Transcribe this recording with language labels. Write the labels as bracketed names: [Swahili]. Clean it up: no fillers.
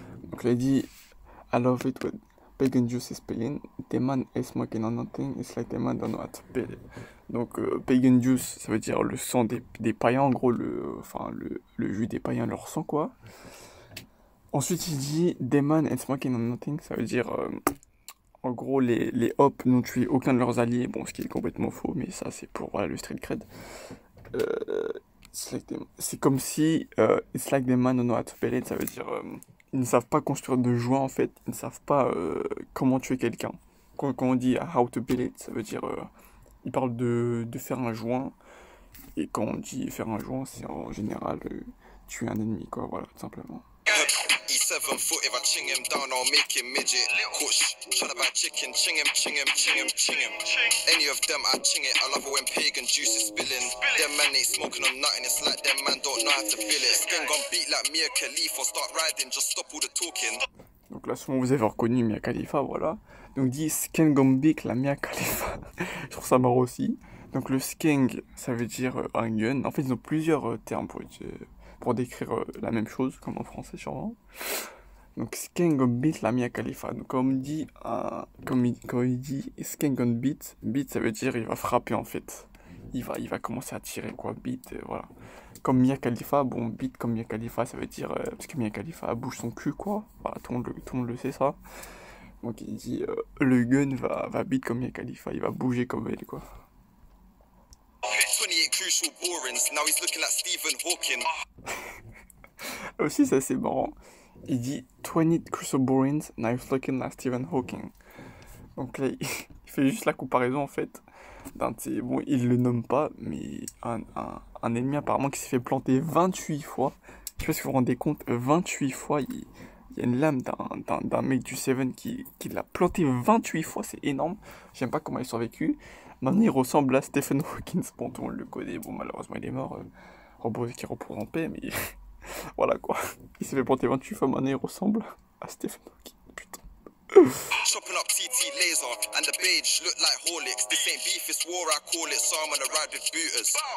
[French] Donc là il dit [English] I love it when pagan juice is spilling, the man is smoking on nothing, it's like the man don't know how to bill it. [French] Donc pagan juice ça veut dire le sang des païens, en gros le jus des païens, leur sang quoi. Ensuite il dit [English] the man is smoking on nothing, [French] ça veut dire en gros les hops n'ont tué aucun de leurs alliés, bon ce qui est complètement faux mais ça c'est pour voilà, le street cred. C'est comme si [English] it's like the man don't know how to bill it, [French] ça veut dire ils ne savent pas construire de joint en fait, ils ne savent pas comment tuer quelqu'un. Quand on dit [English] how to build it, [French] ça veut dire ils parlent de faire un joint, et quand on dit faire un joint, c'est en général tuer un ennemi quoi, voilà tout simplement. [English] 7 foot, if I ching him down, I'll make him midget. Kush, tryna buy chicken, ching him, ching him, ching him, ching him. Any of them, I ching it. I love it when pagan juice is spilling. Them man ain't smoking on nothing, it's like them man don't know how to bill it. Skin gon' beat like Mia Khalifa, start riding, just stop all the talking. [French] Donc là, souvent vous avez reconnu Mia Khalifa, voilà. Donc dit Skengambik, la Mia Khalifa. Je trouve ça marrant aussi. Donc le skeng, ça veut dire un gun. En fait, ils ont plusieurs termes pour décrire la même chose, comme en français sûrement. Donc Skengambik, la Mia Khalifa. Donc comme il dit, quand il dit Skengambik, beat, ça veut dire il va frapper en fait. Il va commencer à tirer quoi, beat, voilà. Comme Mia Khalifa, bon, beat comme Mia Khalifa, ça veut dire, parce que Mia Khalifa bouge son cul quoi, voilà, tout le monde le sait ça. Donc il dit, le gun va beat comme Mia Khalifa, il va bouger comme elle quoi. [English] 28 crucial borings, now he's looking like Stephen Hawking. [French] Aussi ça c'est marrant, il dit [English] 20 crucial borings, now he's looking like Stephen Hawking. [French] Donc là il fait juste la comparaison en fait. Bon, il le nomme pas, mais un ennemi apparemment qui s'est fait planter 28 fois. Je sais pas si vous vous rendez compte, 28 fois, il y a une lame d'un mec du Seven qui l'a planté 28 fois, c'est énorme. J'aime pas comment il a survécu. Maintenant, il ressemble à Stephen Hawking. Bon, tout le monde le connaît. Bon, malheureusement, il est mort. Qui repose en paix, mais voilà quoi. Il s'est fait planter 28 fois, maintenant il ressemble à Stephen Hawking. Putain. [English] Chopping up TT laser and the beige look like Horlicks. This ain't beef, it's war, I call it. So I'm on a ride with booters.